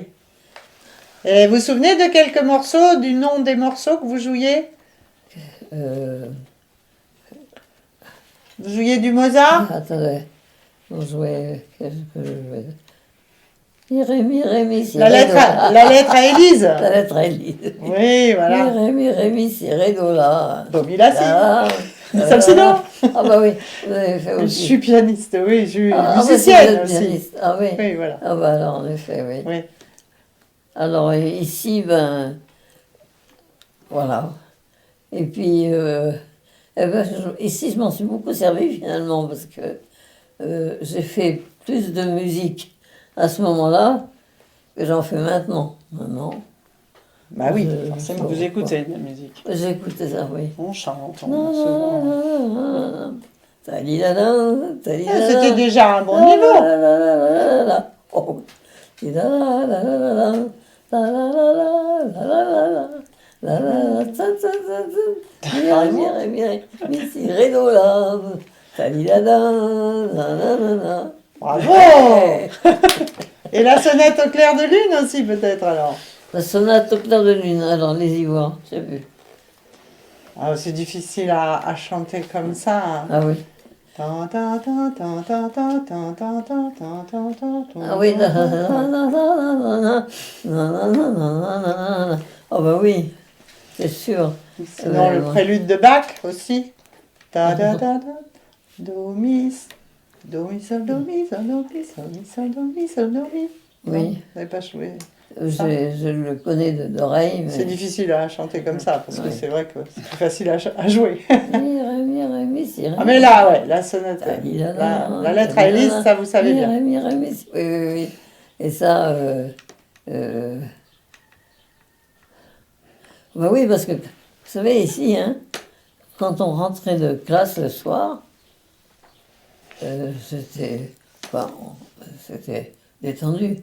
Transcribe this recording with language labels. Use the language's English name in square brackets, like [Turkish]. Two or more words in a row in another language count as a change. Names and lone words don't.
[French] Et vous vous souvenez de quelques morceaux, du nom des morceaux que vous jouiez? Euh, Vous jouiez du Mozart? attendez, on jouait, qu'est-ce que je jouais? Mi, ré, mi, si, La ré, lettre do, la. la lettre à Élise? La lettre à Élise. Oui, voilà. Mi, ré, mi, si, ré, do, la. Do, mi, la, si. La, Sol, si, do. Ah bah oui, vous avez fait Je aussi. suis pianiste, oui, je suis Ah, bah, musicienne vous êtes aussi. pianiste. Ah oui. Oui, voilà. Ah bah alors, en effet, oui. Oui. Alors ici, ben, voilà. Et puis, ici, je m'en suis beaucoup servi finalement, parce que j'ai fait plus de musique à ce moment-là que j'en fais maintenant. Maintenant, Bah oui, Je- forcément. Vous écoutez de la musique. j'écoutais ça, oui. On chante, on souvent. Talilala, Ah, talilala. c'était déjà un bon niveau. Lalalala. Oh. Tilalalala, lalalala, lalalala, tsa, tsa, tsa, tsa. Mi, si, ré, do, la. Talilala, lalalala. Bravo. Et la sonnette au clair de lune aussi, peut-être, alors. La sonate au clair de lune, alors les ivoires, j'ai vu. Ah, c'est difficile à chanter comme ça. Hein. Ah oui. Tan, tan, tan, tan, tan, tan, tan, tan, tan, tan, tan, tan, tan. Ah oui, oh bah oui, c'est sûr. Sinon, le prélude de Bach aussi. Ta da da da. Do mi sol do mi sol do mi sol mi sol do mi sol do mi. Oui. Non, vous n'avez pas joué. Je le connais d'oreille. C'est Mais... difficile à chanter comme ça parce que Ouais. c'est vrai que c'est plus facile à jouer. Ah mais là, ouais, la sonate, la lettre à Élise, ça vous savez bien. Oui, oui. Et ça, bah oui, parce que, vous savez, ici, hein, quand on rentrait de classe le soir, c'était détendu.